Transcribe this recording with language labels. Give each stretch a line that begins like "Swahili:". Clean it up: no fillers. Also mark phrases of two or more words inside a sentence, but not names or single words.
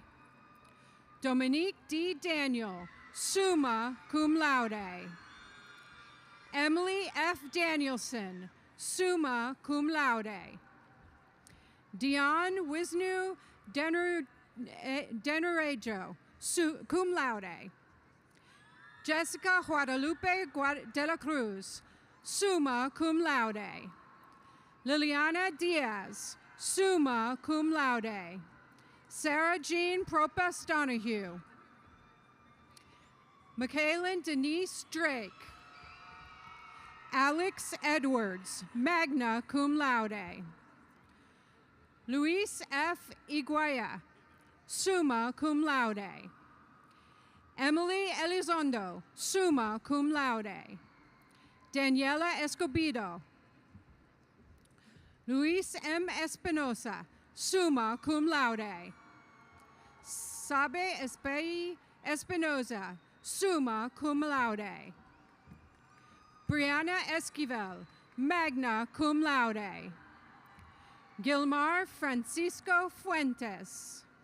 English: Dominique D. Daniel,
Latin: summa cum laude.
English: Emily F. Danielson,
Latin: summa cum laude.
English: Dion Wisnu Denurejo,
Latin: cum laude.
English: Jessica Guadalupe de la Cruz,
Latin: summa cum laude.
English: Liliana Diaz,
Latin: summa cum laude.
English: Sarah Jean Propas Donahue. Michaelin Denise Drake. Alex Edwards,
Latin: magna cum laude.
English: Luis F. Iguaya,
Latin: summa cum laude.
English: Emily Elizondo,
Latin: summa cum laude.
English: Daniela Escobedo. Luis M. Espinosa,
Latin: summa cum laude.
English: Sabe Espinosa,
Latin: summa cum laude.
English: Brianna Esquivel,
Latin: magna cum laude.
English: Gilmar Francisco Fuentes.